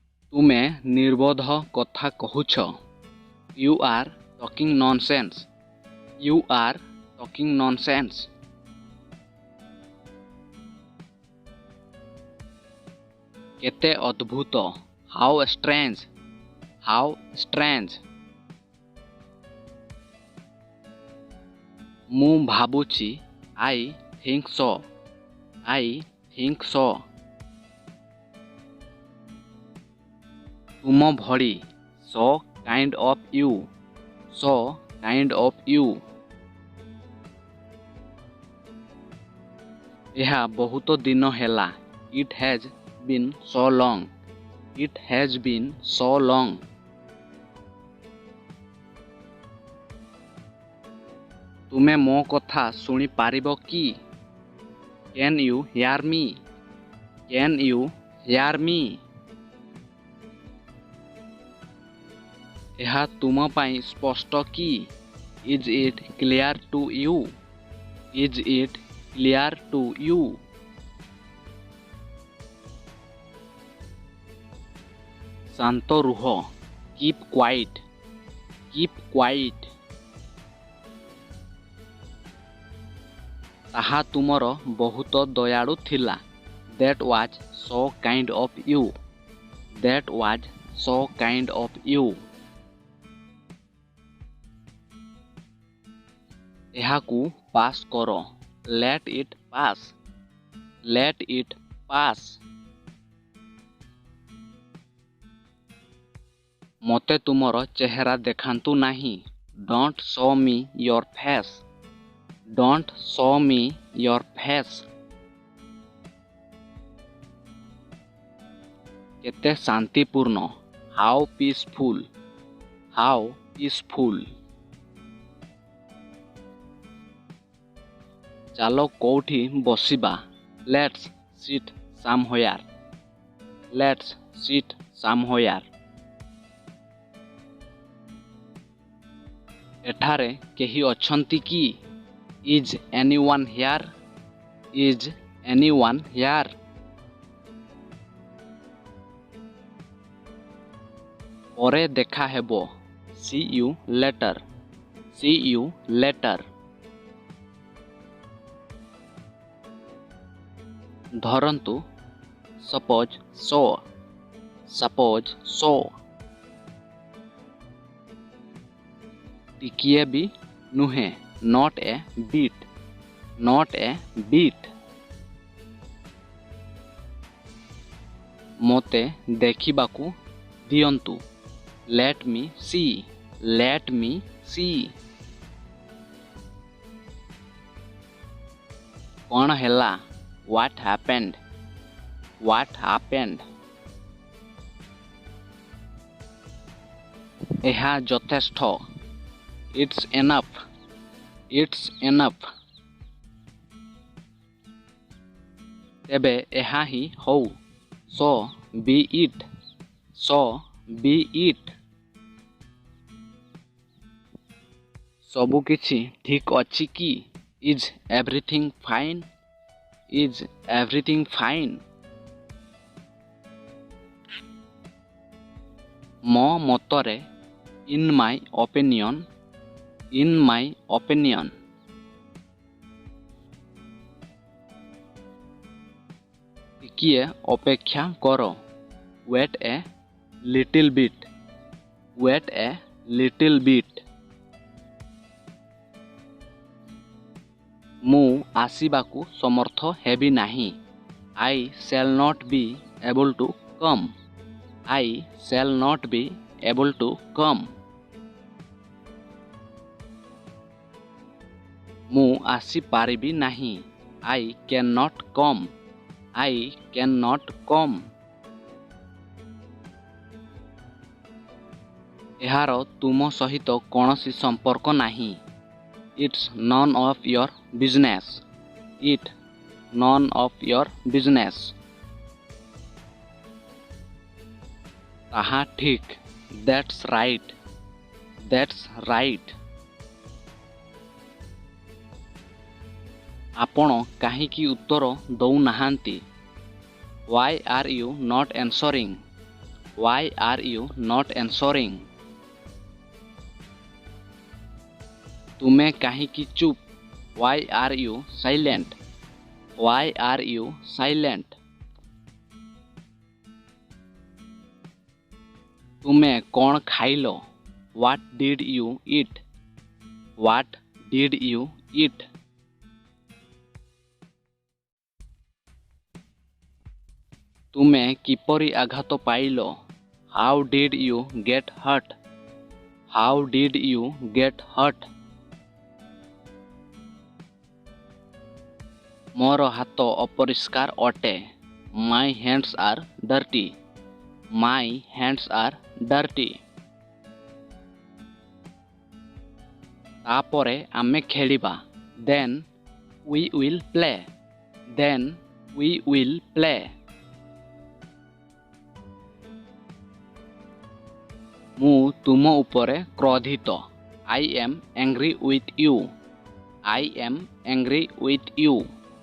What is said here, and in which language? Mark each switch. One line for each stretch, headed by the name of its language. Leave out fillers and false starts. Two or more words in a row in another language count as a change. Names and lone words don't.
Odia: ତୁମେ ନିର୍ବୋଧ କଥା କହୁଛ।
English: You are talking nonsense. You are talking nonsense.
Odia: କେତେ ଅଦ୍ଭୁତ।
English: How strange. How strange.
Odia: ମୁଁ ଭାବୁଛି।
English: I think so. I think so.
Odia: ତୁମ ଭଳି।
English: So kind of you. So kind of you.
Odia: ଏହା ବହୁତ ଦିନ ହେଲା।
English: It has been so long. It has been so long.
Odia: ତୁମେ ମୋ କଥା ଶୁଣିପାରିବ କି?
English: Can you hear me? Can you hear me?
Odia: ଏହା ତୁମ ପାଇଁ ସ୍ପଷ୍ଟ କି?
English: Is it clear to you? Is it clear to you?
Odia: ଶାନ୍ତ ରୁହ।
English: Keep quiet. Keep quiet.
Odia: ତାହା ତୁମର ବହୁତ ଦୟାଳୁ ଥିଲା।
English: That was so kind of you. That was so kind of you.
Odia: ଏହାକୁ ପାସ୍ କର।
English: Let it pass. Let it pass.
Odia: ମୋତେ ତୁମର ଚେହେରା ଦେଖାନ୍ତୁ ନାହିଁ।
English: Don't show me your face. Don't show me your face.
Odia: କେତେ ଶାନ୍ତିପୂର୍ଣ୍ଣ।
English: How peaceful. How peaceful.
Odia: ଚାଲ କୋଉଠି ବସିବା।
English: Let's sit somewhere. Let's sit somewhere.
Odia: ଏଠାରେ କେହି ଅଛନ୍ତି କି?
English: Is anyone here? Is anyone here?
Odia: ପରେ ଦେଖା ହେବ।
English: See you later. See you later.
Odia: ଧରନ୍ତୁ।
English: Suppose so. Suppose so.
Odia: ଟିକିଏ ବି ନୁହେଁ।
English: Not a bit. Not a bit.
Odia: ମୋତେ ଦେଖିବାକୁ ଦିଅନ୍ତୁ।
English: Let me see. Let me see.
Odia: କ'ଣ ହେଲା?
English: What happened? What happened?
Odia: ଏହା ଯଥେଷ୍ଟ।
English: It's enough. It's enough.
Odia: ତେବେ ଏହା ହିଁ ହଉ।
English: So be it. So be it.
Odia: ସବୁ କିଛି ଠିକ୍ ଅଛି କି?
English: Is everything fine? Is everything fine?
Odia: ମୋ ମତରେ
English: in my opinion. In my opinion.
Odia: ଟିକିଏ ଅପେକ୍ଷା କର।
English: Wait a little bit. Wait a little bit.
Odia: ମୁଁ ଆସିବାକୁ ସମର୍ଥ ହେବି ନାହିଁ।
English: I shall not be able to come. I shall not be able to come.
Odia: ମୁଁ ଆସିପାରିବି ନାହିଁ।
English: I cannot come. I cannot come.
Odia: ଏହାର ତୁମ ସହିତ କୌଣସି ସମ୍ପର୍କ ନାହିଁ।
English: It's none of your business. It's none of your business.
Odia: ତାହା ଠିକ୍।
English: That's right. That's right.
Odia: ଆପଣ କାହିଁକି ଉତ୍ତର ଦେଉନାହାନ୍ତି?
English: Why are you not answering? Why are you not answering?
Odia: ତୁମେ କାହିଁକି ଚୁପ୍?
English: Why are you silent? Why are you silent?
Odia: ତୁମେ କ'ଣ ଖାଇଲ?
English: What did you eat? What did you eat?
Odia: ତୁମେ କିପରି ଆଘାତ ପାଇଲ?
English: How did you get hurt? How did you get hurt?
Odia: ମୋର ହାତ ଅପରିଷ୍କାର ଅଟେ।
English: My hands are dirty. My hands are dirty.
Odia: ତାପରେ ଆମେ ଖେଳିବା।
English: Then we will play. Then we will play.
Odia: ମୁଁ ତୁମ ଉପରେ କ୍ରୋଧିତ।
English: I am angry with you. I am angry with you.